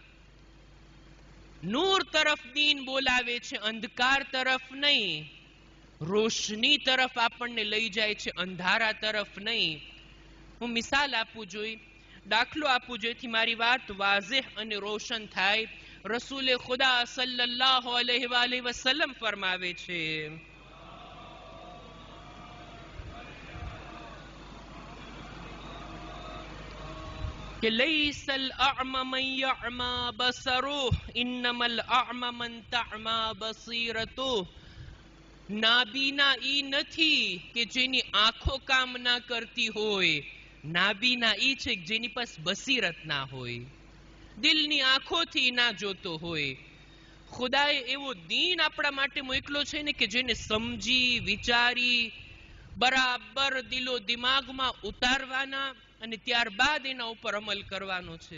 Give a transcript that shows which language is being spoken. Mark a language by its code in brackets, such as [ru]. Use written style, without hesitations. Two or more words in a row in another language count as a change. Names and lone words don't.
[gu] નૂર તરફ દીન બોલાવે છે, અંધકાર તરફ નહીં. રોશની તરફ આપણને લઈ જાય છે, અંધારા તરફ નહીં. હું મિસાલ આપું જોઈ, દાખલો આપું જેથી મારી વાત વાઝેહ અને રોશન થાય. રસૂલે ખુદા [ar] صلى الله عليه وسلم [gu] ફરમાવે છે, [ar] کہ لیس الاعمى من يعمى بصره انما الاعمى من تعمى بصيرته. [gu] નાબીના ઈ નથી કે જેની આંખો કામ ના કરતી હોય, નાબીના ઈ છે જેની પાસે બસીરત ના હોય. દિલની આંખોથી ના જોતો હોય. ખુદાએ એવો દીન આપણા માટે મોકલો છે ને કે જેને સમજી વિચારી બરાબર દિલો દિમાગમાં ઉતારવાના અને ત્યારબાદ એના ઉપર અમલ કરવાનો છે.